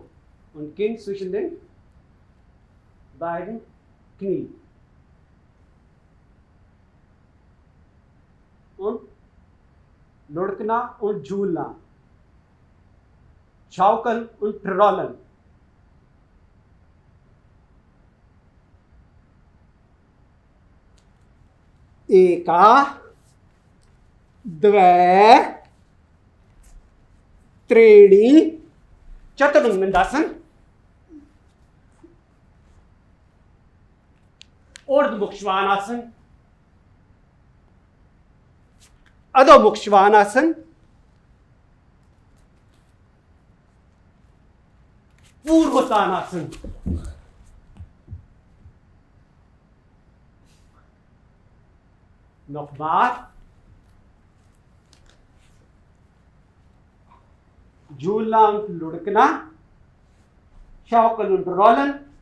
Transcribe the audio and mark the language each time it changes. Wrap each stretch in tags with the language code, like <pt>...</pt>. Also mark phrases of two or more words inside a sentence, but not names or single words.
<de>Und Kinn zwischen den beiden Knien. Und Ludkna und Jhulna. Schaukeln und Rollen.</de> <sa>एक, द्वे,</sa> <de>Treni, Chaturangdasana, Urdhmukh Svanasana, Adhomukh Svanasana, Purvottanasana. Nochmal. Jhulna und Ludkna, Schaukeln und Rollen.</de>